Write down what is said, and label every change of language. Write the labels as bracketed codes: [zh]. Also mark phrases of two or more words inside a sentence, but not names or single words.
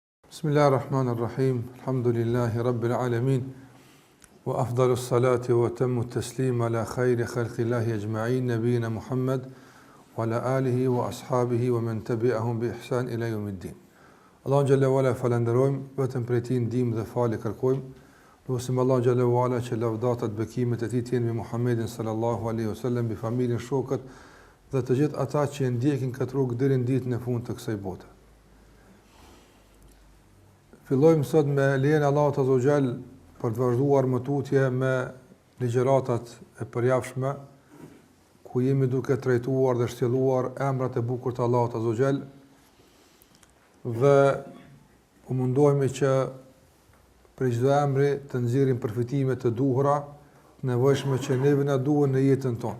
[ar] بسم الله الرحمن الرحيم. الحمد لله رب العالمين. وأفضل الصلاة وأتم التسليم على خير خلق الله أجمعين نبينا محمد وعلى آله وأصحابه ومن تبعهم بإحسان إلى يوم الدين. [sq] Allahu [ar] جل وعلا [sq] falenderojm, vetëm prej tij ndihmë dhe falë kërkojm. Lutim Allahu [ar] جل وعلا [sq] që lavdatat bekimet e tij të jenë me Muhammedin [ar] صلى الله عليه وسلم, [sq] bi familjen, shokët dhe të gjithë ata që e ndjekin këtë rrugë deri në ditën e fundit të kësaj bote. Fillojmë sot me lejen e Allahut [ar] عز وجل [sq] për të vazhduar mëtutje me ligjëratat e përjavshme, ku jemi duke trajtuar dhe shtjelluar emrat e bukur të Allahut [ar] عز وجل, [sq] dhe u mundohemi që për çdo emri të nxjerrim përfitime të duhura, të nevojshme që neve na duhen në jetën tonë.